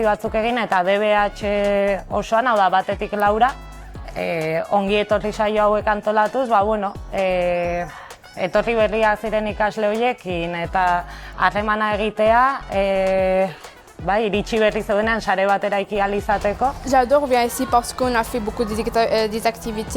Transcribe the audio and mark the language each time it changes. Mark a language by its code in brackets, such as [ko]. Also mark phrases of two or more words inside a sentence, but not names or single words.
[eu] batzuk egin eta DBH osoan, hau da batetik laura, ongi etorri saio hauek antolatuz, etorri berriak ziren ikasle horiekin eta harremana egitea, iritsi berri zeudenean sare bat eraiki ahal izateko. [fr] J'adore bien ici parce qu'on a fait beaucoup des activités.